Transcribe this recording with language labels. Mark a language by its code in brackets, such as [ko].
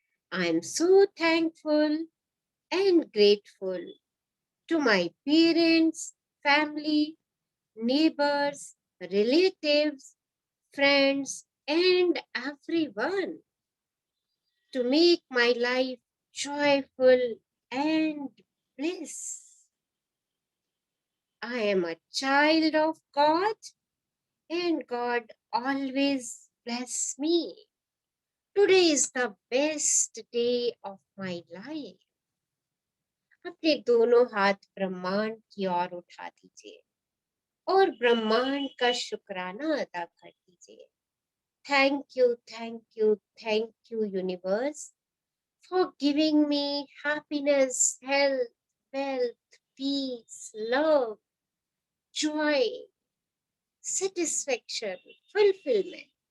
[en] I am so thankful and grateful to my parents, family, neighbors, relatives, friends, and everyone to make my life joyful and bliss. I am a child of God and God always bless me. Today is the best day of my life. [hi] अपने दोनों हाथ ब्रह्मांड की ओर उठा दीजिए और ब्रह्मांड का शुक्राना अदा कर दीजिए. [en] Thank you, thank you, thank you, universe, for giving me happiness, health, wealth, peace, love, joy, satisfaction, fulfillment.